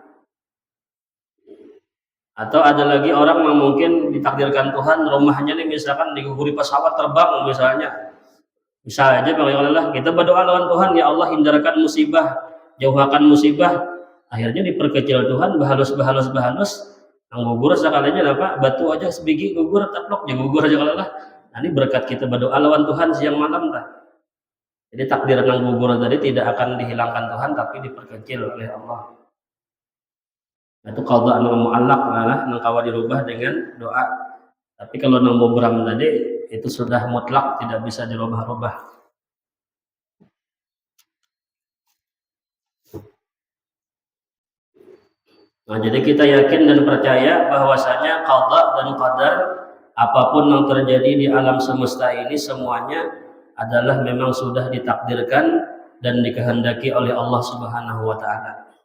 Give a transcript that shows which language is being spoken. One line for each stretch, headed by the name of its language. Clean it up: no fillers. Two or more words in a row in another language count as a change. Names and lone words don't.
Indonesian: Atau ada lagi orang yang mungkin ditakdirkan Tuhan rumahnya nih misalkan diguguri pesawat terbang misalnya. Bisa aja Allah kita berdoa lawan Tuhan ya Allah hindarkan musibah, jauhkan musibah. Akhirnya diperkecil Tuhan bahalus yang gugur sekalinya batu aja sebiji gugur taplok ya gugur aja Allah. Nah, ini berkat kita berdoa lawan Tuhan siang malam dah. Jadi takdir yang gugur tadi tidak akan dihilangkan Tuhan tapi diperkecil oleh Allah. Itu qadha nang mu'allaq nang kawa dirubah dengan doa. Tapi kalau nang mubram tadi itu sudah mutlak tidak bisa dirubah-rubah. Nah, jadi kita yakin dan percaya bahwasanya qadha dan qadar apapun yang terjadi di alam semesta ini semuanya adalah memang sudah ditakdirkan dan dikehendaki oleh Allah
Arabic: سبحانه وتعالى.